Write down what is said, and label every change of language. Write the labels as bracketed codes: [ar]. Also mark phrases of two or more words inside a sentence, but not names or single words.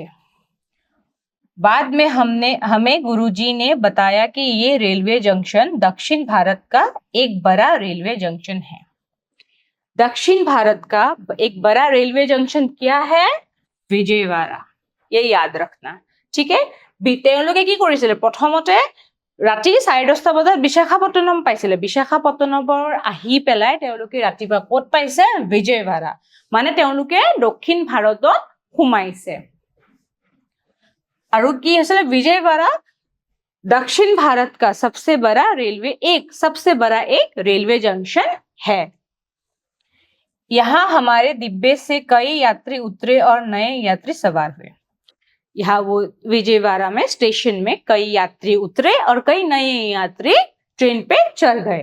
[hi] बाद में हमें गुरुजी ने बताया कि ये [en] railway junction [hi] दक्षिण भारत का एक बड़ा [en] railway junction [hi] है। दक्षिण भारत का एक बड़ा [en] railway junction [hi] क्या है, विजयवाड़ा। ये याद रखना। ठीक है, [as] তেওঁলোকে কি কৰিছিলে, প্ৰথমতে ৰাতি 10:30 বজাত বিশাখাপট্টনম পাইছিলে। বিশাখাপট্টনমৰ আহি পেলাই তেওঁলোকে ৰাতিপুৱা ক'ত পাইছে, বিজয়ৱাড়া। মানে তেওঁলোকে দক্ষিণ ভাৰতত সোমাইছে। আৰু কি হৈছিলে, [hi] विजयवाड़ा दक्षिण भारत का सबसे बड़ा एक [en] railway junction [hi] है। यहाँ हमारे डिब्बे से कई यात्री उतरे और नए यात्री सवार हुए। यहाँ वो विजयवाड़ा में स्टेशन में कई यात्री उतरे और कई नए यात्री ट्रेन पे चढ़ गए।